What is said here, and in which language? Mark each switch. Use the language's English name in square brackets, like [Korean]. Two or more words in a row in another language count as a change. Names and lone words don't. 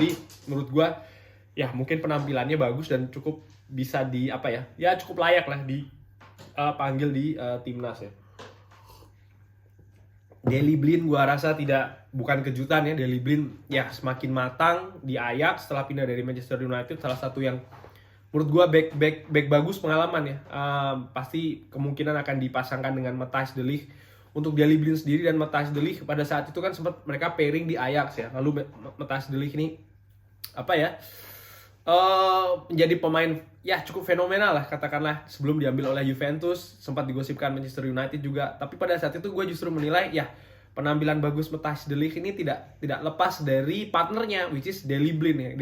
[Indonesian] Jadi menurut gue ya mungkin penampilannya bagus dan cukup bisa cukup layak lah dipanggil di timnas ya. Daley Blind gua rasa bukan kejutan ya. Daley Blind ya semakin matang di Ajax setelah pindah dari Manchester United, salah satu yang menurut gua back bagus, pengalaman ya. Pasti kemungkinan akan dipasangkan dengan Matthijs de Ligt. Untuk Daley Blind sendiri dan Matthijs de Ligt pada saat itu kan sempat mereka pairing di Ajax ya. Lalu Matthijs de Ligt ini menjadi pemain ya cukup fenomenal lah katakanlah, sebelum diambil oleh Juventus, sempat digosipkan Manchester United juga. Tapi pada saat itu gue justru menilai ya penampilan bagus Matthijs de Ligt ini tidak lepas dari partnernya, [English] which is Daley Blind ya.